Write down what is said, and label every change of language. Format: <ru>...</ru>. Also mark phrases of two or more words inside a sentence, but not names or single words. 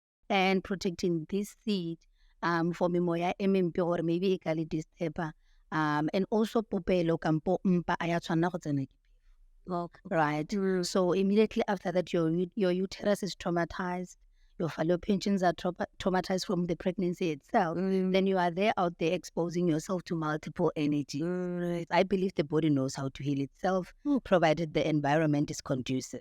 <en>and protecting this seed for</en> <tn>memoya emempe</tn> <en>or maybe</en> <tn>e ka le disturber</tn> <en>and also</en> <tn>popelo kampo mpa a ya tshwanna go tsena ke phefo.</tn> <en>Right. So immediately after that, your uterus is traumatized. Your fallopians are traumatized from the pregnancy itself. Then you are out there exposing yourself to multiple energies. I believe the body knows how to heal itself, provided the environment is conducive.</en>